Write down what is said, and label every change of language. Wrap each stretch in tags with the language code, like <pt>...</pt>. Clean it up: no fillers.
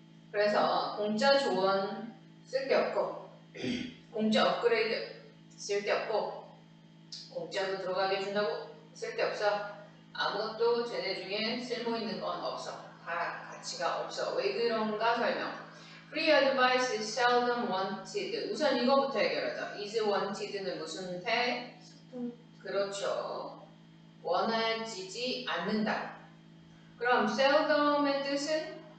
<ko>그래서 공짜 조언 쓸데없고 공짜 업그레이드 쓸데없고 공짜로 들어가게 해준다고 쓸데없어. 아무것도 쟤네 중에 쓸모있는 건 없어. 다 가치가 없어. 왜 그런가 설명.</ko> <en>Free advice is seldom wanted.</en> <ko>우선 이거부터 해결하자. is wanted는 무슨 태? 그렇죠. 원하지 않는다. 그럼 seldom의 뜻은?</ko>